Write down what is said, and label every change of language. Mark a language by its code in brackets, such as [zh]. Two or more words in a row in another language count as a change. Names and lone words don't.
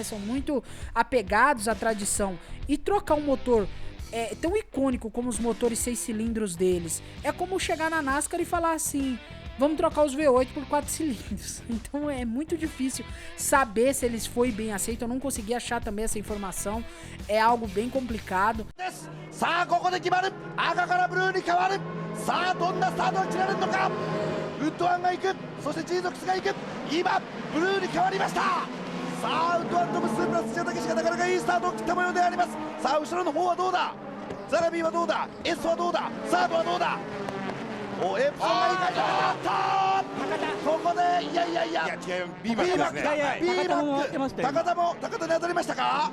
[pt] São muito apegados à tradição. E trocar um motor tão icônico como os motores 6 cilindros deles é como chegar na NASCAR e falar assim: vamos trocar os V8 por 4 cilindros. Então é muito difícil saber se eles foi bem aceito. Eu não consegui achar também essa informação. É algo bem complicado. [ja] さあここで決まる赤からブルーに変わるさあどんなスタートを切られるのかウッドワンが行くそしてジーゾクスが行く今ブルーに変わりましたさあウッドワンとムスプラス千代武がなかなかいいスタートを切った模様でありますさあ後ろの方はどうだザラビーはどうだ S はどうだサードはどうだおエプソンがいかったここでいやいや違う B バックですね B バック高田に当たりましたか